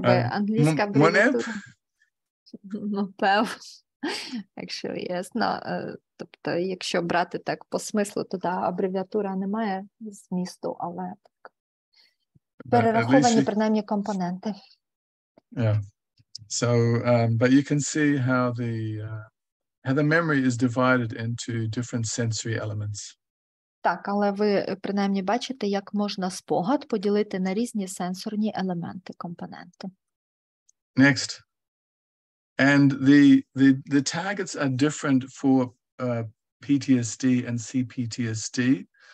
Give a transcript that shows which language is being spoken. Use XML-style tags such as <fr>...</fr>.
<uk>Англійська абревіатура.</uk> <en>МОПЕВ. Actually, yes.</en> <uk>Тобто, якщо брати так по смислу, то абревіатура не має змісту, але так. Перераховані принаймні компоненти.</uk> <en>Yeah. So, but you can see how the memory is divided into different sensory elements.</en> <uk>Так, але ви принаймні бачите, як можна спогад поділити на різні сенсорні елементи, компоненти.</uk> <en>Next. And the targets are different for PTSD and CPTSD.</en>